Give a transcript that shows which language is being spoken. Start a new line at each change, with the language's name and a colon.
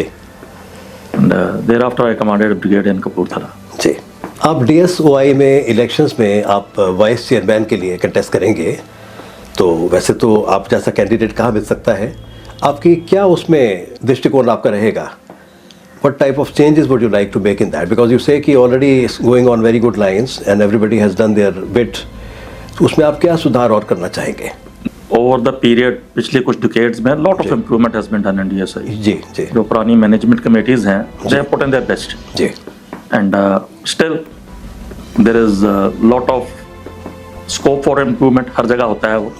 English: And thereafter I commanded brigade in Kapurthala.
Hindi: जी। आप DSOI में elections में आप वाइस चेयरमैन के लिए कंटेस्ट करेंगे, तो वैसे तो आप जैसा कैंडिडेट कहाँ मिल सकता है, आपकी क्या उसमें दृष्टिकोण आपका रहेगा?
English: What type of changes would you like to make in that? Because you say कि already is going on very good lines and everybody has done their bit.
Hindi: तो उसमें आप क्या सुधार और करना चाहेंगे?
English: over the period
Hindi: पिछले कुछ डिकेड्स में
English: Lot of improvement has been done in DSOI।
Hindi: जी जी। जो पुरानी मैनेजमेंट कमेटीज हैं
English: they have put in their best
Hindi: ji.
English: and still there is lot of scope for improvement,
Hindi: हर जगह होता है वो